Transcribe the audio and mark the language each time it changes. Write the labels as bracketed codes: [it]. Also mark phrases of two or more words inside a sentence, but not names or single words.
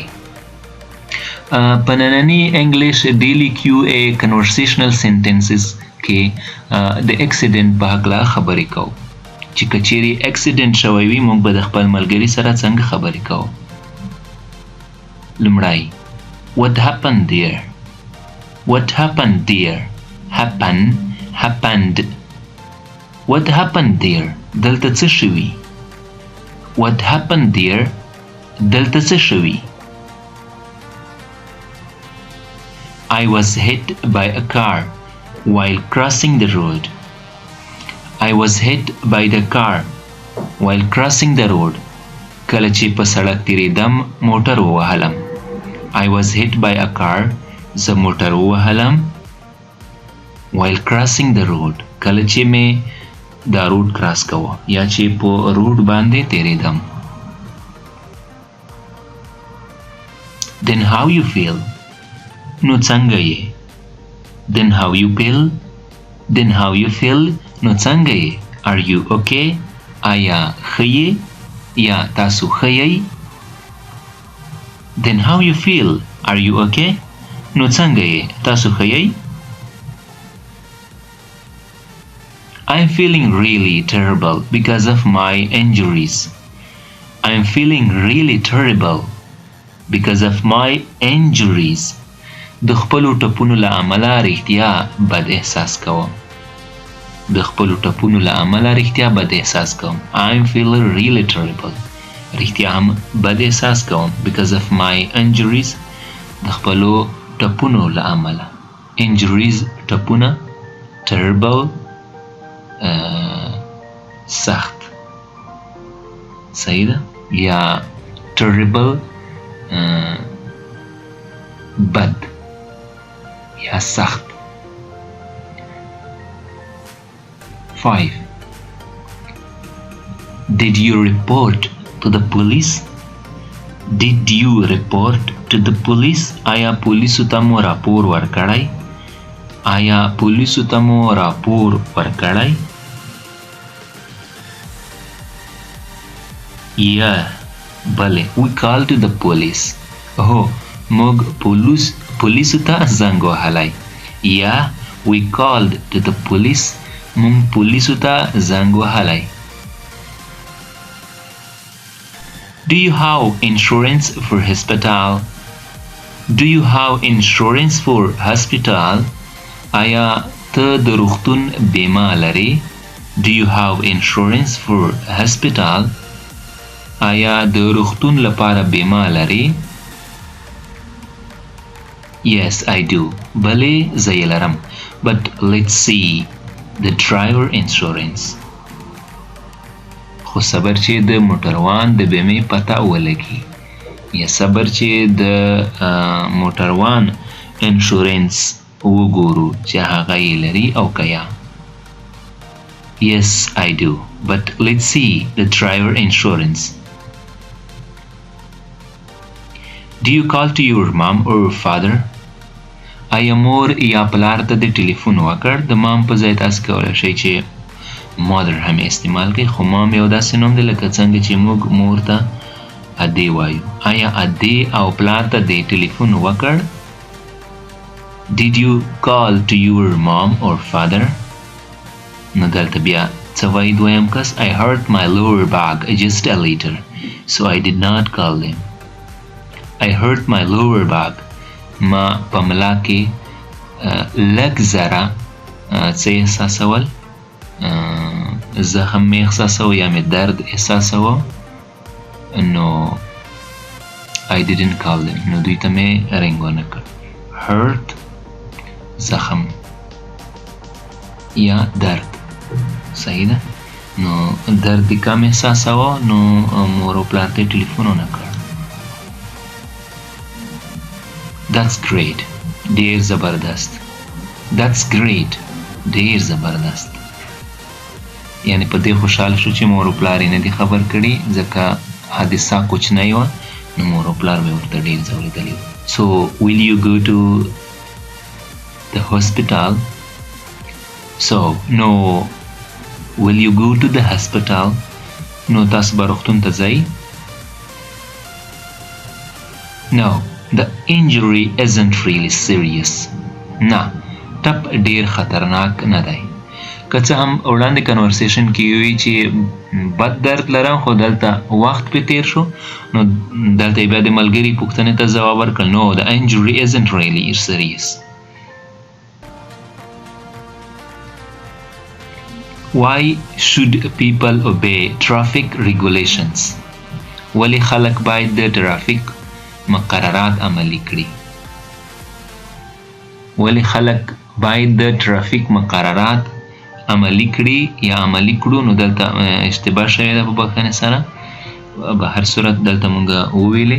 [ps] په ننني [en] English daily Q&A conversational sentences [ps] کې د اکسیډنټ په هکله خبرې کوو چې که چیرې اکسیډنټ شوی وي موږ به د خپل ملګري سره څنګه خبرې کوو. [en] لومړی what happened there. What happened there. happened. What happened there. [ps] دلته څه شوي. [en] What happened there. [ps] دلته څه شوي. [en] I was hit by a car while crossing the road. I was hit by the car while crossing the road. [ps] کله چې په سړک تیریدم موټر ووهلم. [en] I was hit by a car. [ps] زه موټر ووهلم. [en] while crossing the road. [ps] کله چې مې دا [en] road cross [ps] کوه یا چې په روډ باندې تیریدم. [en] Then how you feel. [ps] نو څنګه یې. [en] Then how you feel. Then how you feel. [ps] نو څنګه یې. [en] Are you okay. [ps] آیا ښه یې یا تاسو ښه یئ. [en] Then how you feel. Are you okay. [ps] نو څنګه یې تاسو ښه یئ. [en] I'm feeling really terrible because of my injuries. I'm feeling really terrible because of my injuries. [ps] د خپلو ټپونو له امله رښتیا بد احساس کوم. د خپلو ټپونو له امله رښتیا بد احساس کوم. [en] I'm feeling really terrible. [ps] رښتیا هم بد احساس کوم [en] because of my injuries. [ps] د خپلو ټپونو له امله. injuries ټپونه. terrible سخت. صحیح ده. یا terrible بد یا سخت. 5. [en] Did you report to the police. Did you report to the police. [ps] آیا پولیسو ته مو راپور ورکړی. آیا پولیسو ته مو راپور ورکړی. [en] Yeah. بله. We called to the police. [ps] هو موږ پولیسو ته زنګ وهلی. [en] Yeah. We called to the police. [ps] موږ پولیسو ته زنګ وهلی. [en] Do you have insurance for hospital. Do you have insurance for hospital. [ps] آیا ته د روغتون بیمه لرې. [en] Do you have insurance for hospital. [ps] آیا د روغتون لپاره بیمه لرې. [en] Yes, I do. [ps] بلې زه یې لرم. But let's see the driver insurance. خو صبر چې د موټروان د بیمې پته ولګي. یا صبر چې د موټروان انشورنس وګورو چې هغه یې لري او که یا. [en] Yes, I do. But let's see the driver insurance. Do you call to your mom or father? [ps] آیا مور یا پلار ته د ټلیفون وکړ؟ د مام په ځای تاسو کولی شئ چې مادر هم استعمال کړئ، خو مام یو داسې نوم دی لکه څنګه چې موږ مور ته ادې وایو. آیا ادې او پلار ته د ټلیفون وکړ؟ [en] Did you call to your mom or father? [ps] نو دلته بیا څه وایي دویم کس؟ [en] I hurt my lower back just a little, so I did not call them. I hurt my lower back. [ps] ما په ملا کې لږ ذره څه احساسول؟ زخم مې احساسو یا مې درد احساسو، نو [en] I didn't call them. [ps] نو دوی ته مې رنګ ونه کړ. hurt زخم یا درد، صحیح ده؟ نو درد کم احساسو، نو مور او پلار ته ټلیفون ونه کړ. [en] That's great. [ps] ډیر زبردست. [en] That's great. [ps] ډیر زبردست. یعنی په دې خوشحاله شو چې مور او پلار یې نه دي خبر کړي، ځکه حادثه کوچنۍ وه، نو مور او پلار به ورته ډیر ځورېدلي وو. [en] So will you go to the hospital? So no. Will you go to the hospital? [ps] نو تاسو به روغتون ته ځئ؟ No. [en] The injury isn't really serious. [ps] نه، ټپ ډیر خطرناک نه دی. که څه هم وړاندې کنورسیشن کې وي چې بد درد لرم، خو دلته وخت پې تیر شو، نو دلته بیا د ملګري پوښتنې ته ځواب ورکړل. [en] No, the injury isn't really serious. Why should people obey traffic regulations? [ps] ولی خلک باید د ټرافیک مقررات عملی کړي؟ ولی خلک باید د ټرافیک مقررات عملی کړي یا عملی کړو؟ نو دلته اشتباه شوې ده په بخښنې سره، به هر صورت دلته مونږ وویلې.